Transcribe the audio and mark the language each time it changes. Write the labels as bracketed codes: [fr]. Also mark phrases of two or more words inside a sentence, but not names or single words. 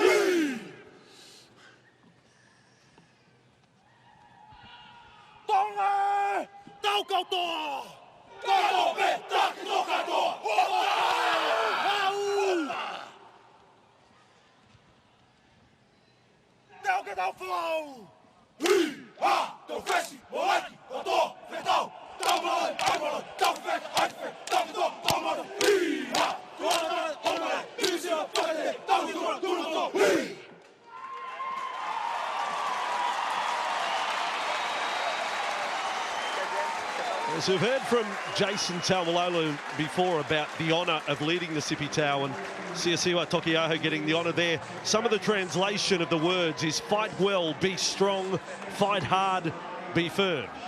[to] Tonga! Tau kautoa! Kau pe tak toka toa! Tau ke tau flow! Ha! Tau fesi! Moaki! Oto! Fetau! Tau malai! Ai malai! Tau fek! Ai fek! Tau ke toa! Tau malai! Ha! Tuana malai! Tau malai! Tusira! Pakate! Tau ke tuana! Tuana toa! [en] As we've heard from Jason Taumalolo before about the honour of leading the Sipi Tau, and Siasiwa Tokiaho getting the honour there. Some of the translation of the words is fight well, be strong, fight hard, be firm.